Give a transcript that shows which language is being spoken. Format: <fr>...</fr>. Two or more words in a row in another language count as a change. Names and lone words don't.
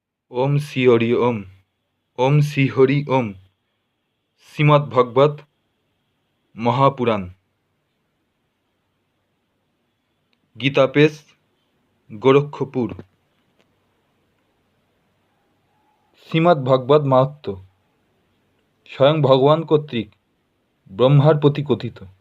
<sa>ओम श्री हरि ओम। ओम श्री हरि ओम।</sa> <bn>শ্রীমদ্ভগবত মহাপুরাণ। গীতা পেশ, গোরক্ষপুর। শ্রীমদ্ভগবত মাহাত্ম্য স্বয়ং ভগবান কর্তৃক ব্রহ্মার প্রতি কথিত।</bn>